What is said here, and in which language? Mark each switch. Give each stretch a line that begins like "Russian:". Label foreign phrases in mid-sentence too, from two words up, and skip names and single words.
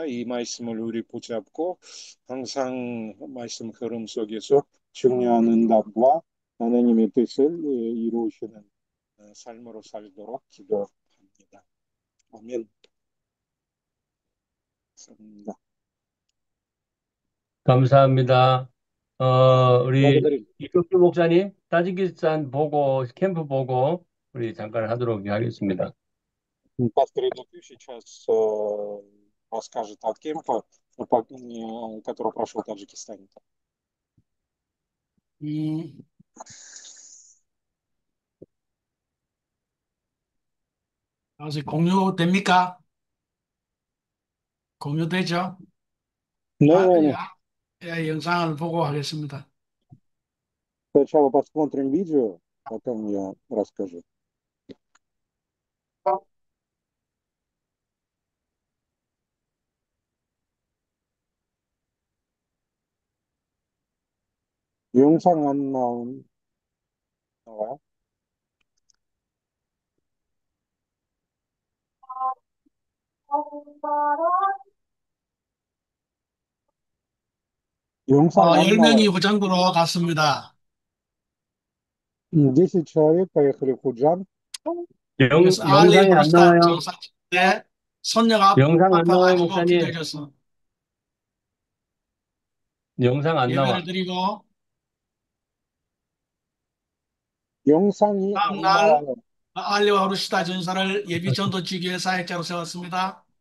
Korean: 이 말씀을 우리 붙잡고 항상 말씀 흐름 속에서 중요한 응답과 하나님의 뜻을 이루시는 삶으로 살도록 기도합니다. 아멘. 감사합니다. 감사합니다. 우리
Russian: благодарим.
Korean: 이덕규 목사님, 타지키스탄 캠프 보고 우리 잠깐 하도록 하겠습니다.
Russian: Пастор Идокю сейчас расскажет от кемпа, который прошел в Таджикистане.
Korean: 아직 공유됩니까? 공유되죠? 네. 예, 영상을 보고 하겠습니다.
Russian: Сначала посмотрим видео. Потом я расскажу.
Korean: 영상 안 나와요? 영상 안 10명이 나와요. 후장부로 갔습니다.
Russian: 10 человек поехали в Худжан.
Korean: 그래서 영상이 안 나와요. 정상 때 손녀 영상 안 나와요, 아파가지고 목사님. 기도해줬어. 영상 안 나와. 예배를 드리고 영상이 안 다음날 나와요. 알리와 후르시다 전사를 예비 전도지교회 사역자로 세웠습니다.